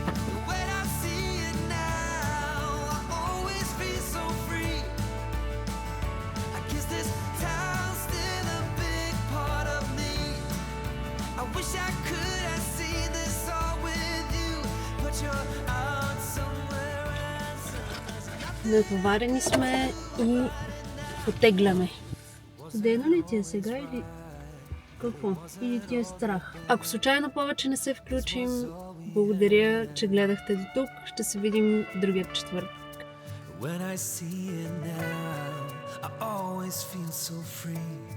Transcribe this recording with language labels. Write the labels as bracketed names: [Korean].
[English] The way I see it now, I always feel so free. I guess this town's still a big part of me. I wish I could have seen this all with you, but you're out somewhere else. [Bulgarian] Натоварени сме и потегляме. Студено ли ти е сега или какво? Или ти е страх? Ако случайно повече не се включим, благодаря, че гледахте до тук. Ще се видим другия четвъртък. [English] When I see it now, I always feel so free.